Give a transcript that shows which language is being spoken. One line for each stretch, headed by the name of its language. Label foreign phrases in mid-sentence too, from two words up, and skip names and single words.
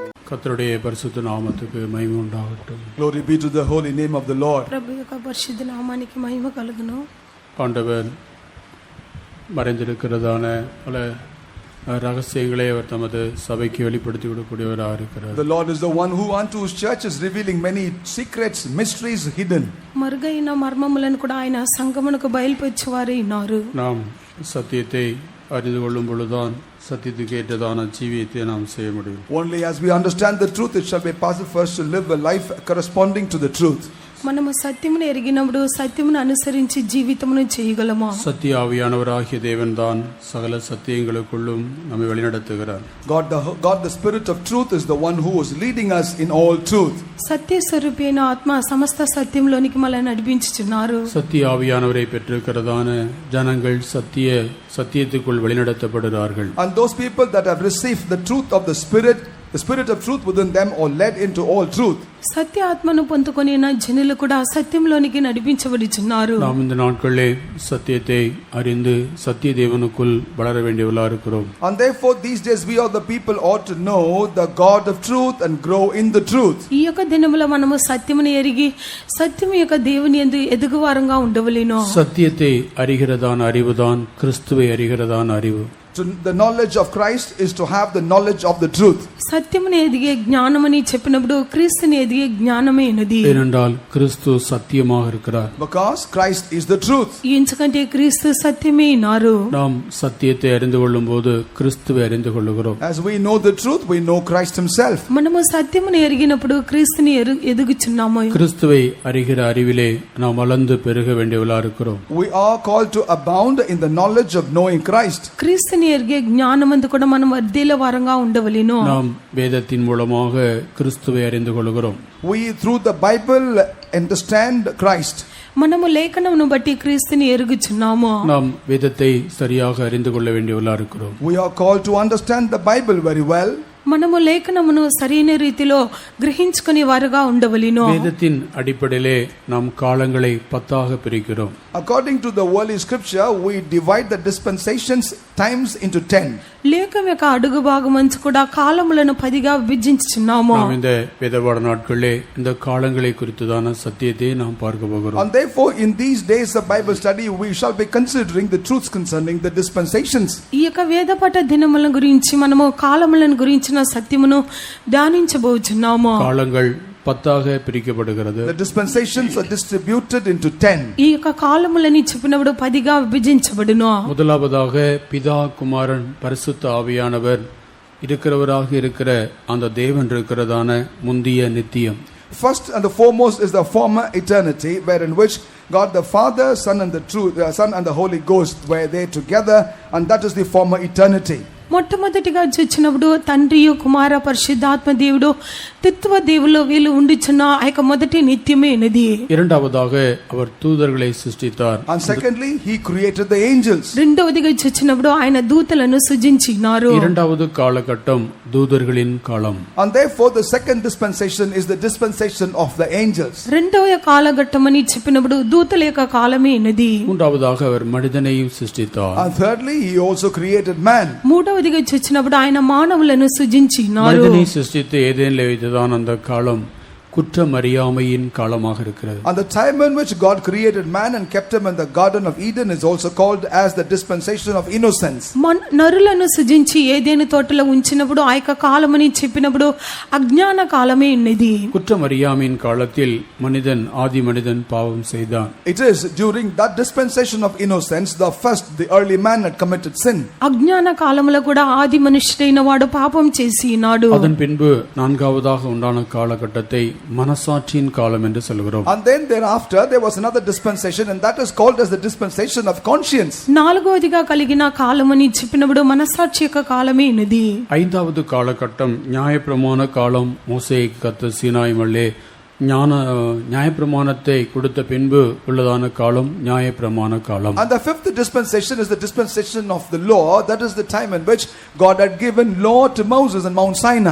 Tamil: கர்த்தருடைய பரிசுத்த நாமத்துக்கு மகிமை உண்டாகட்டும்.
English: Glory be to the holy name of the Lord.
Telugu: ప్రభు యొక్క పరిశుద్ధ నామానికి మహిమ కలుగును.
Tamil: ஆண்டவர் மறைந்திருக்கிறதான பல ரகசியங்களை அவர் தமது சபைக்கு வெளிப்படுத்தி விடக்கூடியவராக இருக்கிறார்.
English: The Lord is the one who unto his church is revealing many secrets, mysteries hidden.
Telugu: మరుగైన మర్మములను కూడా ఆయన సంగమునకు బయలుపరిచేవారే ఉన్నారు.
Tamil: நாம் சத்தியத்தை அறிந்து கொள்ளும் பொழுதுதான் சத்தியத்துக்கு ஏற்றதான ஜீவியத்தை நாம் செய்ய முடியும்.
English: Only as we understand the truth, it shall be possible for us to live a life corresponding to the truth.
Telugu: మనము సత్యమును ఎరిగినప్పుడు సత్యమును అనుసరించి జీవితమును చేయగలమా?
Tamil: சத்திய ஆவியானவராகிய தேவன்தான் சகல சத்தியங்களுக்குள்ளும் நம்மை வழிநடத்துகிறார்.
English: God the Spirit of truth is the one who is leading us in all truth.
Telugu: సత్య స్వరూపైన ఆత్మ సమస్త సత్యములోనికి మనల్ని నడిపించుచున్నారు.
Tamil: சத்திய ஆவியானவரை பெற்றிருக்கிறதான ஜனங்கள் சத்தியத்துக்குள் வழிநடத்தப்படுகிறார்கள்.
English: And those people that have received the truth of the Spirit of truth within them are led into all truth.
Telugu: సత్య ఆత్మను పొందుకొనిన జనులు కూడా సత్యంలోనికి నడిపించబడుచున్నారు.
Tamil: நாம் இந்த நாட்களிலே சத்தியத்தை அறிந்து சத்திய தேவனுக்குள் வளர வேண்டியவர்களாக இருக்கிறோம்.
English: And therefore these days we are the people ought to know the God of truth and grow in the truth.
Telugu: ఈ యొక్క దినములో మనము సత్యమును ఎరిగి సత్యము యొక్క దేవుని యందు ఎదుగువారంగా ఉండవలెను.
Tamil: சத்தியத்தை அறிகிறதான அறிவுதான் கிறிஸ்துவை அறிகிறதான அறிவு.
English: The knowledge of Christ is to have the knowledge of the truth.
Telugu: సత్యమును ఎదిగే జ్ఞానమని చెప్పినప్పుడు క్రీస్తుని ఎదిగే జ్ఞానమే ఉన్నది.
Tamil: ஏனென்றால் கிறிஸ்து சத்தியமாக இருக்கிறார்.
English: Because Christ is the truth.
Telugu: ఎందుకంటే క్రీస్తు సత్యమే ఉన్నారు.
Tamil: நாம் சத்தியத்தை அறிந்து கொள்ளும்போது கிறிஸ்துவை அறிந்து கொள்ளுகிறோம்.
English: As we know the truth, we know Christ himself.
Telugu: మనము సత్యమును ఎరిగినప్పుడు క్రీస్తుని ఎదుగుచున్నాము.
Tamil: கிறிஸ்துவை அறிகிற அறிவிலே நாம் வளர்ந்து பெருக வேண்டியவர்களாக இருக்கிறோம்.
English: We are called to abound in the knowledge of knowing Christ.
Telugu: క్రీస్తుని ఎరిగే జ్ఞానమందు కూడా మనం వర్ధిల్ల వారంగా ఉండవలెను.
Tamil: நாம் வேதத்தின் மூலமாக கிறிஸ்துவை அறிந்து கொள்கிறோம்.
English: We through the Bible understand Christ.
Telugu: మనము లేఖనమును బట్టి క్రీస్తుని ఎరుగుచున్నాము.
Tamil: நாம் வேதத்தை சரியாக அறிந்து கொள்ள வேண்டியவர்களாக இருக்கிறோம்.
English: We are called to understand the Bible very well.
Telugu: మనము లేఖనమును సరైన రీతిలో గ్రహించుకునే వారుగా ఉండవలెను.
Tamil: வேதத்தின் அடிப்படையிலே நாம் காலங்களை 10ஆக பிரிக்கிறோம்.
English: According to the worldly scripture, we divide the dispensations times into 10.
Telugu: లేఖం యొక్క అడుగు భాగమంచు కూడా కాలములను 10గా విభజించుచున్నాము.
Tamil: நாம் இந்த வேதபாட நாட்களிலே இந்த காலங்களை குறித்துதான சத்தியத்தை நாம் பார்க்க போகிறோம்.
English: And therefore in these days of Bible study we shall be considering the truths concerning the dispensations.
Telugu: ఈ యొక్క వేదపాఠ దినముల గురించి మనము కాలములను గురించిన సత్యమును ధ్యానించబోచున్నాము.
Tamil: காலங்கள் 10ஆக பிரிக்கப்படுகிறது.
English: The dispensations are distributed into 10.
Telugu: ఈ యొక్క కాలములని చెప్పినప్పుడు 10గా విభజించబడును.
Tamil: முதலாவதாக பிதா குமாரன் பரிசுத்த ஆவியானவர் இருக்கிறவராக இருக்கிற அந்த தேவன் இருக்கிறதான முந்திய நித்தியம்.
English: First and the foremost is the former eternity, wherein which God the Father, Son and the Holy Ghost were there together, and that is the former eternity.
Telugu: మొట్టమొదటిగా చూచినప్పుడు తండ్రియు కుమార పరిశుద్ధాత్మ దేవుడు త్రిత్వ దేవులు వీళ్ళు ఉండిచున్న ఆ యొక్క మొదటి నిత్యమే ఉన్నది.
Tamil: இரண்டாவதாக அவர் தூதர்களை சிருஷ்டித்தார்.
English: And secondly he created the angels.
Telugu: రెండవదిగా చూచినప్పుడు ఆయన దూతలను సృజించినారు.
Tamil: இரண்டாவது காலகட்டம் தூதர்களின் காலம்.
English: And therefore the second dispensation is the dispensation of the angels.
Telugu: రెండవ కాలఘట్టమని చెప్పినప్పుడు దూతల యొక్క కాలమే ఉన్నది.
Tamil: மூன்றாவதாக அவர் மனிதனையும் சிருஷ்டித்தார்.
English: And thirdly he also created man.
Telugu: మూడవదిగా చూచినప్పుడు ఆయన మానవులను సృజించినారు.
Tamil: மனிதனை சிருஷ்டித்து ஏதேனிலே வைத்ததான அந்த காலம் குற்றமறியாமையின் காலமாக இருக்கிறது.
English: And the time in which God created man and kept him in the garden of Eden is also called as the dispensation of innocence.
Telugu: నరులను సృజించి ఏదైనా తోటలో ఉంచినప్పుడు ఆ యొక్క కాలమని చెప్పినప్పుడు అజ్ఞాన కాలమే ఉన్నది.
Tamil: குற்றமறியாமையின் காலத்தில் மனிதன் ஆதி மனிதன் பாவம் செய்தான்.
English: It is during that dispensation of innocence the early man had committed sin.
Telugu: అజ్ఞాన కాలములో కూడా ఆది మనుష్యుడైన వాడు పాపం చేసినాడు.
Tamil: அதன் பின்பு நான்காவதாக உண்டான காலகட்டத்தை மனசாட்சியின் காலம் என்று சொல்கிறோம்.
English: And then thereafter there was another dispensation, and that is called as the dispensation of conscience.
Telugu: నాలుగవదిగా కలిగిన కాలమని చెప్పినప్పుడు మనసాక్షి యొక్క కాలమే ఉన్నది.
Tamil: ஐந்தாவது காலகட்டம் நியாயப்பிரமாண காலம். மோசேக்கு கர்த்தர் சீனாய் மலையிலே நியாயப்பிரமாணத்தை கொடுத்த பின்பு உள்ளதான காலம் நியாயப்பிரமாண காலம்.
English: And the fifth dispensation is the dispensation of the law. That is the time in which God had given law to Moses on Mount Sinai.